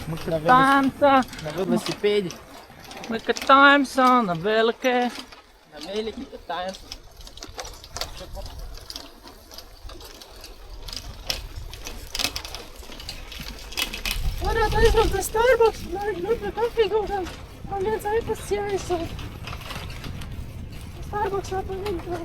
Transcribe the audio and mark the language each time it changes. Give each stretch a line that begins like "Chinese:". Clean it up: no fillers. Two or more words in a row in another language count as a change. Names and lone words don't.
Russian: На велосипеде. Мы катаемся на велике. На велике катаемся.
Latvian: Varētu aizbraukt pie Starbucks, lai nopirkt kafiju kaut kā. Man viens iPads jāizsauc. Starbucks atpakaļ.